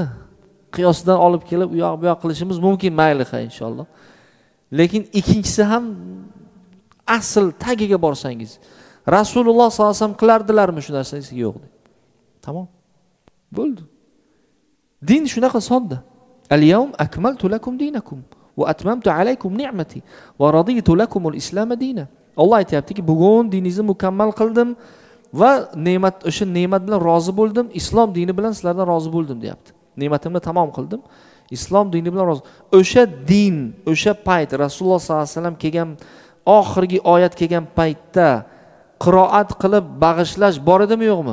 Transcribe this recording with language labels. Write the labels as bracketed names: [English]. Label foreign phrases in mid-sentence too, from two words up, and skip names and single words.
[Uzbek] Qiyosdan olib kelib u yoq bu yoq qilishimiz mumkin, mayli inshaalloh. Lekin ikkinchisi ham asl tagiga borsangiz, Rasululloh [Arabic] صلى الله عليه وسلم [Uzbek] qilardilarmi shu narsani? Yo'q. Tamom. Bo'ldi. Din shunaqa sodda. [Arabic] اليوم أكملت لكم دينكم وأتممت عليكم نعمتي ورضيت لكم الإسلام دينا. [Uzbek] Alloh aytayaptiki, bugun diningizni mukammal qildim va o'sha ne'mat bilan rozi bo'ldim, islom dini bilan sizlardan rozi bo'ldim, deyapti. Ne'matimni tamom qildim, islom dini bilan rozi. O'sha din, o'sha payt Rasululloh [Arabic] صلى الله عليه وسلم [Uzbek] kelgan oxirgi oyat kelgan paytda qiroat qilib bag'ishlash bor edimi yo'qmi?